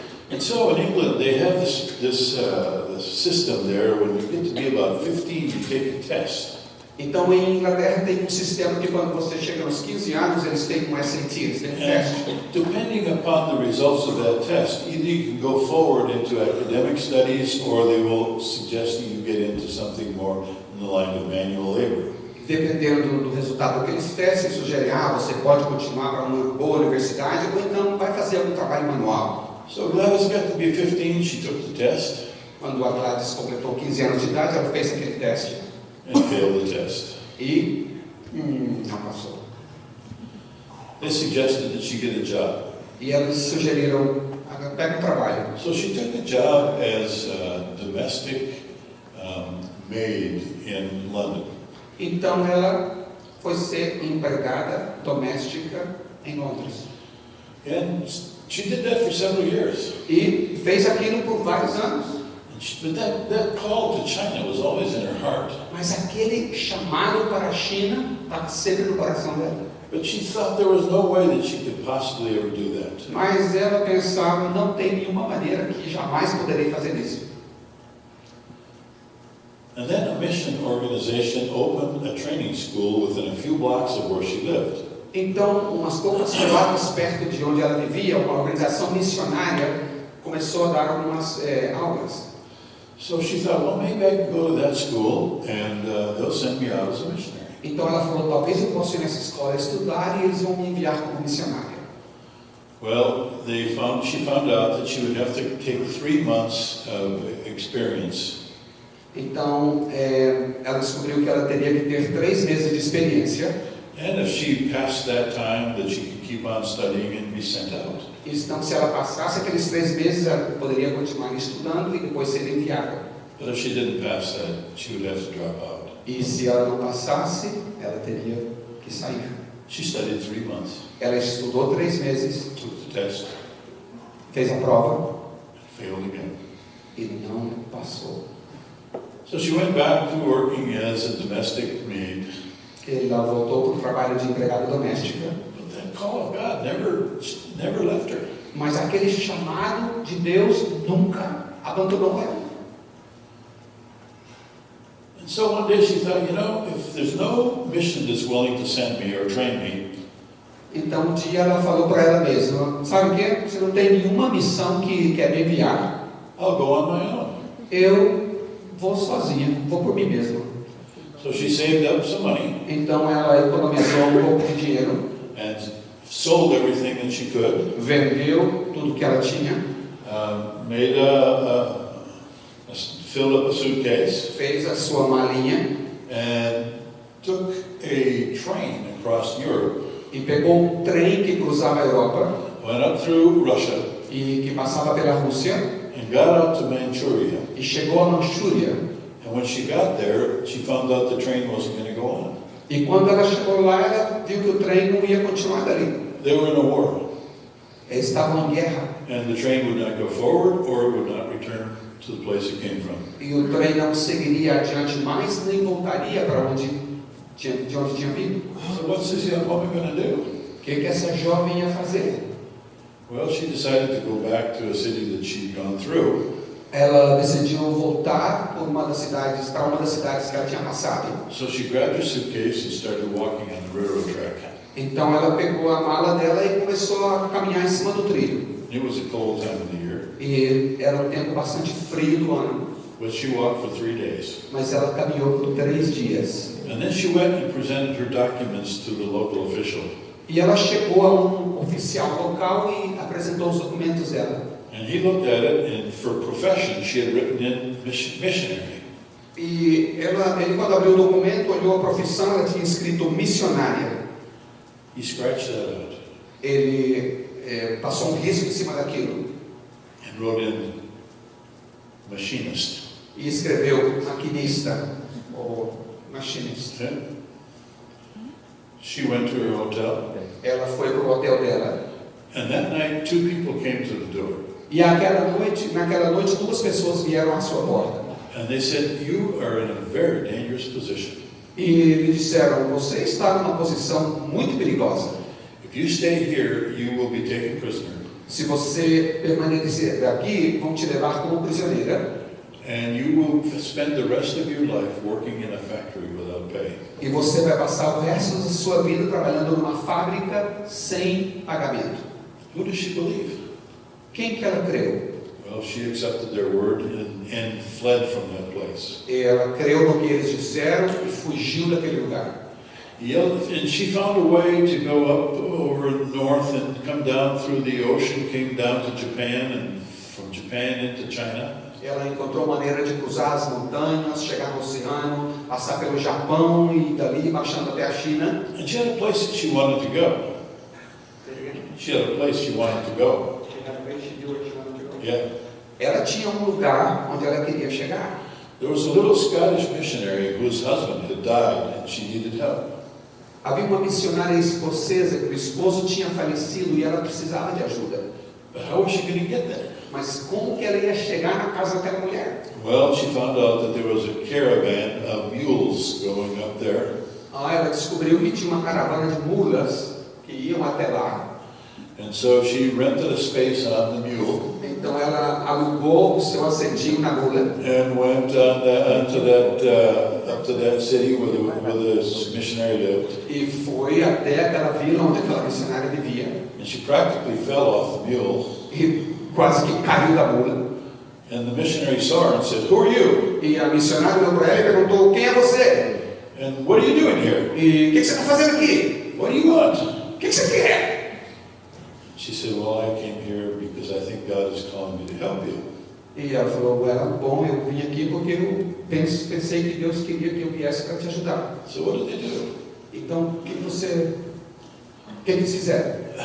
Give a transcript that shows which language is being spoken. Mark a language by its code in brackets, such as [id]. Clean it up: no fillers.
[en] And so in England, they have this system there. When you get to be about 15, you take a test. [pt] Então em Inglaterra tem um sistema que quando você chega nos 15 anos, eles têm um SAT, eles têm um teste. [en] And depending upon the results of that test, either you can go forward into academic studies, or they will suggest that you get into something more in the line of manual labor. [pt] Dependendo do resultado daqueles testes, sugere, você pode continuar para uma boa universidade, ou então vai fazer algum trabalho manual. [en] So Gladys got to be 15, she took the test. [pt] Quando a Gladys completou 15 anos de idade, ela fez aquele teste. [en] And failed the test. [pt] E não passou. [en] They suggested that she get a job. [pt] E eles sugeriram, pega um trabalho. [en] So she took a job as a domestic maid in London. [pt] Então ela foi ser empregada doméstica em Londres. [en] And She did that for several years. [pt] E fez aquilo por vários anos. [en] But that call to China was always in her heart. [pt] Mas aquele chamado para a China estava sempre no coração dela. [en] But she thought there was no way that she could possibly ever do that. [pt] Mas ela pensava, não tem nenhuma maneira que jamais poderei fazer isso. [en] And then a mission organization opened a training school within a few blocks of where she lived. [pt] Então, umas poucas quadras perto de onde ela vivia, uma organização missionária começou a dar algumas aulas. [en] So she thought, well, maybe I can go to that school and they'll send me out as a missionary. [pt] Então ela falou, talvez eu possa ir nessa escola estudar e eles vão me enviar como missionária. [en] Well, she found out that she would have to take 3 months of experience. [pt] Então, ela descobriu que ela teria que ter 3 meses de experiência. [en] And if she passed that time, that she could keep on studying and be sent out. [pt] Então, se ela passasse aqueles 3 meses, ela poderia continuar estudando e depois ser enviada. [en] But if she didn't pass that, she would have to drop out. [pt] E se ela não passasse, ela teria que sair. [en] She studied 3 months, [pt] Ela estudou 3 meses, [en] took the test, [pt] fez a prova [en] failed again. [pt] e não passou. [en] So she went back to working as a domestic maid. [pt] Ela voltou para o trabalho de empregada doméstica. [en] But that call of God never left her. [pt] Mas aquele chamado de Deus nunca abandonou ela. [en] And so one day she thought, if there's no mission that's willing to send me or train me, [pt] Então um dia ela falou para ela mesma, sabe o que? Você não tem nenhuma missão que quer me enviar. [en] I'll go on my own. [pt] Eu vou sozinha, vou por mim mesma. [en] So she saved up some money [pt] Então ela economizou um pouco de dinheiro, [en] and sold everything that she could, [pt] vendeu tudo que ela tinha, [en] filled up a suitcase, [pt] fez a sua malinha [en] and took a train across Europe, [pt] e pegou um trem que cruzava a Europa [en] went up through Russia, [pt] e que passava pela Rússia [en] and got out to Manchuria. [pt] e chegou a Manchúria. [en] And when she got there, she found out the train wasn't going to go on. [pt] E quando ela chegou lá, ela viu que o trem não ia continuar dali. [en] They were in a war, [pt] Eles estavam em guerra [en] and the train would not go forward or it would not return to the place it came from. [pt] e o trem não seguiria adiante mais nem voltaria para de onde tinha vindo. [en] So what's this young woman going to do? [pt] O que essa jovem ia fazer? [en] Well, she decided to go back to a city that she'd gone through. [pt] Ela decidiu voltar para uma das cidades que ela tinha passado. [en] So she grabbed her suitcase and started walking on the railroad track. [pt] Então ela pegou a mala dela e começou a caminhar em cima do trilho. [en] It was a cold time of the year, [pt] E era um tempo bastante frio do ano, [en] but she walked for 3 days. [pt] mas ela caminhou por 3 dias. [en] And then she went and presented her documents to the local official. [pt] E ela chegou a um oficial local e apresentou os documentos dela. [en] And he looked at it, and for profession, she had written in missionary. [pt] E ele quando abriu o documento, olhou a profissão, ela tinha escrito missionária. [en] He scratched that out [pt] Ele passou um risco em cima daquilo [en] and wrote in machinist. [pt] e escreveu maquinista ou machinista. [en] Okay? She went to her hotel, [pt] Ela foi para o hotel dela [en] and that night 2 people came to the door. [pt] e naquela noite 2 pessoas vieram à sua porta [en] And they said, you are in a very dangerous position. [pt] e lhe disseram: você está numa posição muito perigosa. [en] If you stay here, you will be taken prisoner. [pt] Se você permanecer aqui, vão te levar como prisioneira [en] And you will spend the rest of your life working in a factory without pay. [pt] e você vai passar o resto da sua vida trabalhando numa fábrica sem pagamento. [en] Who does she believe? [pt] Quem que ela creu? [en] Well, she accepted their word and fled from that place. [pt] Ela creu no que eles disseram e fugiu daquele lugar. [en] And she found a way to go up over north and come down through the ocean, came down to Japan, and from Japan into China. [pt] Ela encontrou maneira de cruzar as montanhas, chegar no oceano, passar pelo Japão e dali baixando até a China. [en] And she had a place that she wanted to go. She had a place she wanted to go. Yeah. [pt] Ela tinha um lugar onde ela queria chegar. [en] There was a little Scottish missionary whose husband had died and she needed help. [pt] Havia uma missionária escocesa que o esposo tinha falecido e ela precisava de ajuda. [en] But how was she going to get there? [pt] Mas como que ela ia chegar na casa daquela mulher? [en] Well, she found out that there was a caravan of mules going up there. [pt] Ela descobriu que tinha uma caravana de mulas que iam até lá. [en] And so she rented a space on the mule [pt] Então ela alugou o seu assentinho na mula [en] and went up to that city where the missionary lived. [pt] e foi até aquela vila onde aquela missionária vivia. [en] And she practically fell off the mule. [pt] E quase que caiu da mula. [en] And the missionary saw her and said, "Who are you? [pt] E a missionária olhou para ela e perguntou: quem é você? [en] And what are you doing here? [pt] E o que você está fazendo aqui? [en] What do you want?" [pt] O que você quer? [en] She said, "Well, I came here because I think God is calling me to help you." [pt] E ela falou: bom, eu vim aqui porque eu pensei que Deus queria que eu viesse para te ajudar. [en] So what did they do? [pt] Então, o que eles fizeram?